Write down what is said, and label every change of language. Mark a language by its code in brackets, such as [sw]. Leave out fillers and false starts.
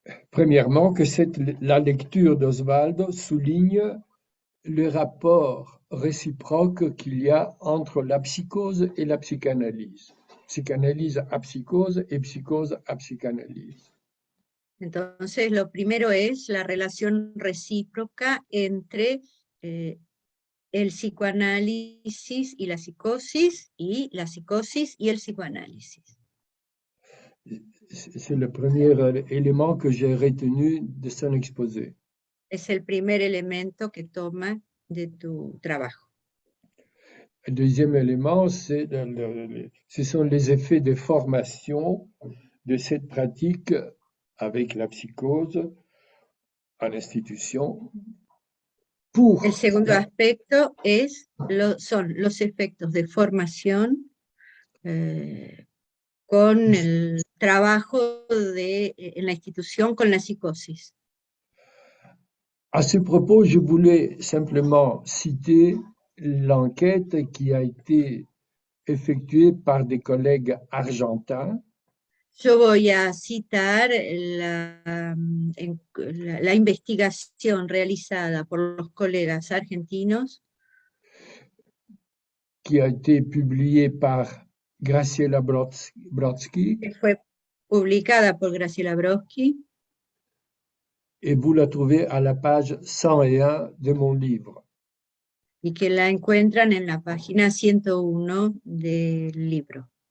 [fr] Premièrement, que la lecture d'Oswald souligne le rapport réciproque qu'il y a entre la psychose et la psychanalyse. Psychanalyse à psychose et psychose à psychanalyse. [es] Entonces, lo primero es la relación recíproca entre el psicoanálisis y la psicosis y el psicoanálisis. [fr] C'est le premier élément que j'ai retenu de son exposé. [es] Es el primer elemento que toma de tu trabajo. [fr] Le deuxième élément, ce sont les effets de formation de cette pratique avec la psychose en institution. [es] El segundo aspecto son los efectos de formación con el trabajo en la institución con la psicosis. [fr] À ce propos, je voulais simplement citer l'enquête qui a été effectuée par des collègues argentins. [es] Yo voy a citar la investigación realizada por los colegas argentinos, [fr] qui a été publiée par Graciela Brodsky. [es] Que fue publicada por Graciela Brodsky. [fr] Et vous la trouvez à la page 101 de mon livre. [es] Y que la encuentran en la página 101 del libro.